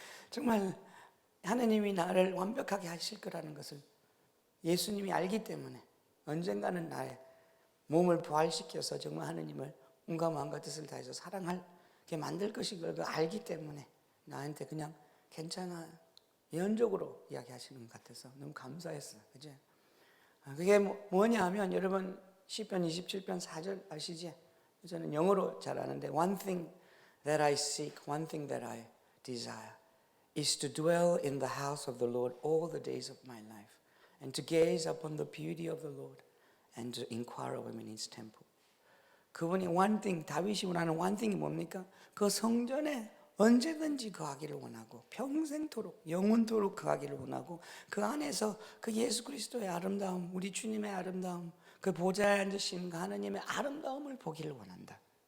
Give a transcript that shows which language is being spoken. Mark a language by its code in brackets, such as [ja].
[ko] 정말 하나님이 나를 완벽하게 하실 거라는 것을 예수님이 알기 때문에 언젠가는 나의 몸을 부활시켜서 정말 하나님을 온갖 마음과 뜻을 다해서 사랑하게 만들 것인 걸 알기 때문에 나한테 그냥 괜찮아, 예언적으로 이야기하시는 것 같아서 너무 감사했어요. 그죠? 그게 뭐냐 하면, 여러분 시편 27편 4절 아시지? 저는 영어로 잘 아는데 [en] one thing that I seek, one thing that I desire is to dwell in the house of the Lord all the days of my life and to gaze upon the beauty of the Lord and to inquire of him in his temple. [ko] 그분이 one thing, 다윗이 원하는 one thing이 뭡니까? 그 성전에 언제든지 거하기를 원하고 평생토록 영원토록 거하기를 원하고 그 안에서 그 예수 그리스도의 아름다움, 우리 주님의 아름다움, 그 보좌에 앉으신 그 하나님의 아름다움을 보기를 원한다.